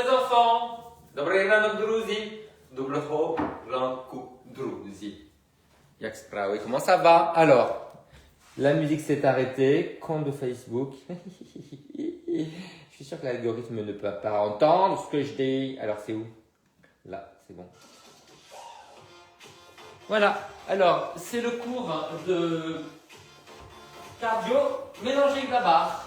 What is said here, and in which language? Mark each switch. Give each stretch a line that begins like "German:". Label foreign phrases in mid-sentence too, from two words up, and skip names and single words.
French: enfants!
Ukrainian: Добрий ранок, друзі! Доброго ранку, друзі! Як справи?
French: Comment ça va? Alors, la musique s'est arrêtée. Compte de Facebook. Je suis sûr que l'algorithme ne peut pas entendre ce que je dis. Alors, c'est où? Là, c'est bon. Voilà. Alors, c'est le cours de cardio mélangé avec la barre.